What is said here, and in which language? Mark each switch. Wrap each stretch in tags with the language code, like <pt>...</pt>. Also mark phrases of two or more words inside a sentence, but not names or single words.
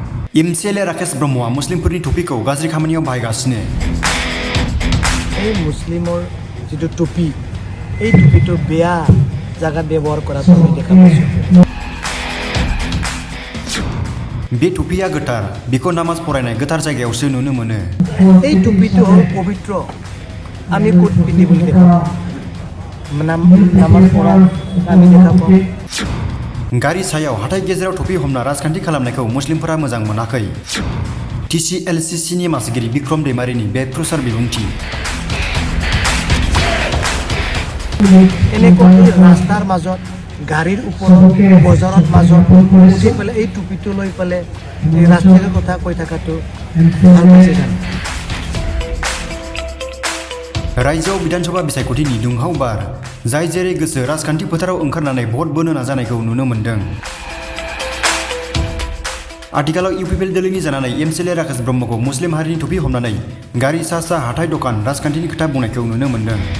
<brx>एमसिएलए राकेश ब्रह्मआ मुस्लिमफोरनि टपिकखौ गाज्रि खामानियाव बाहायगासिनो।</brx> <as>এই মুসলিমৰ যিটো টুপি এই টুপিটো বেয়া জায়গাত ব্যৱহাৰ কৰাটো আমি দেখা পাইছোঁ।</as> <brx>बे टुपिया गोथार, बेखौ नामाज फरायनाय गोथार जायगायावसो नुनो मोनो।</brx> <as>এই টুপিটো হ'ল পবিত্ৰ, আমি ক'ত পিন্ধি বুলি দেখা পাওঁ? নামাজ পঢ়া আমি দেখা পাওঁ।</as> <brx>गारि सायाव हाथाइ गेजेराव टुपि हमना राजखान्थि खालामनायखौ मुस्लिमफोरा मोजां मोनाखै। TCLCCनि मासिगिरि बिक्रम दैमारिनि बे प्रचार बिबुंथि।</brx> <as>এনেকৈ ৰাস্তাৰ মাজত গাড়ীৰ ওপৰত বজাৰত মাজত উঠি পেলাই এই টুপিটো লৈ পেলাই এই ৰাষ্ট্ৰীয় কথা কৈ থকাটো ভাল পাইছে জানো?</as> <brx>रायजोआव विधानसभा बिसायख'थिनि दुंहाव बार, जाय जेरै गोसो राजखान्थि फोथाराव ओंखारनानै भट बोनो नाजानायखौ नुनो मोन्दों। आथिखालाव इउपिपिएल दोलोनि जानानै एमसिएलए राकेश ब्रह्मखौ मुस्लिम हारिनि टुपि हमनानै गारि सा सा हाथाइ दखान राजखान्थिनि खोथा बुंनायखौ नुनो मोन्दों।</brx>